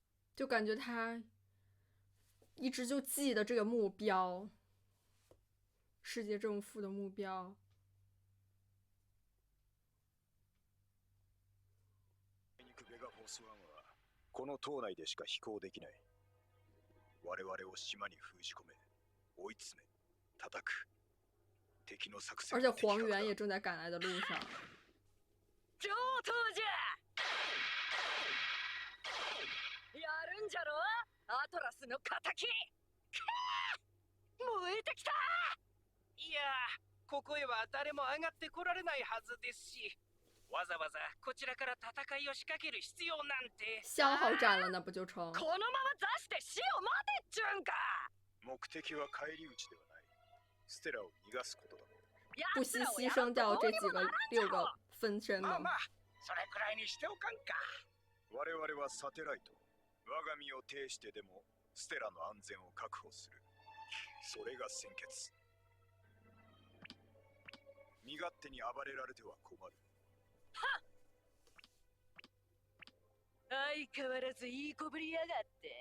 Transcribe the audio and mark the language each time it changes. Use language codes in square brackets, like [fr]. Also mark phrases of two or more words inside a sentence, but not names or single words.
[zh] 就感觉他一直就记得这个目标，世界政府的目标。 [ja] ベガフォース1はこの島内でしか飛行できない。我々を島に封じ込め、追い詰め、叩く。敵の作戦。 [zh] 而且黄猿也正在赶来的路上。 [ja] 上等じゃ。やるんじゃろ？アトラスの敵。燃えてきた。いや、ここへは誰も上がってこられないはずですし、わざわざこちらから戦いを仕掛ける必要なんて。 [zh] 相好斩了那不就成？ [ja] このまま座して死を待てっちゅうんか。目的は返り討ちではない。ステラを逃がすことだ。 [zh] 不惜牺牲掉这几个6个分身吗？ [ja] まあまあ、それくらいにしておかんか。我々はサテライト。我が身を挺してでもステラの安全を確保する。それが先決。身勝手に暴れられては困る。相変わらずいいこぶりやがって。